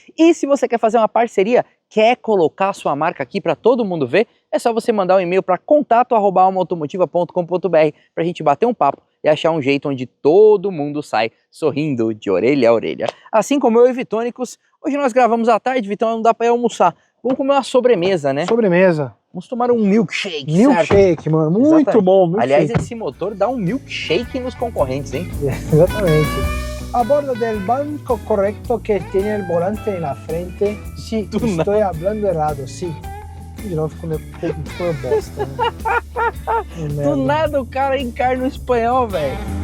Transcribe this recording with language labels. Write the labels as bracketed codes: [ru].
[pt] E se você quer fazer uma parceria, quer colocar sua marca aqui para todo mundo ver, é só você mandar um e-mail para contato@almaautomotiva.com.br para a gente bater um papo e achar um jeito onde todo mundo sai sorrindo de orelha a orelha. Assim como eu e Vitônicos, hoje nós gravamos à tarde, Vitão, não dá para ir almoçar. Vamos comer uma sobremesa, né? Sobremesa. Vamos tomar um milkshake, Milkshake, certo? mano. Muito Exatamente. bom, milkshake. Aliás, esse motor dá um milkshake nos concorrentes, hein? Exatamente. [es] A bordo del banco correcto que tiene el volante en la frente. Sí, estoy hablando errado, sí. [pt] De novo ficou meio bosta, né? Do nada o cara encarna o espanhol, velho.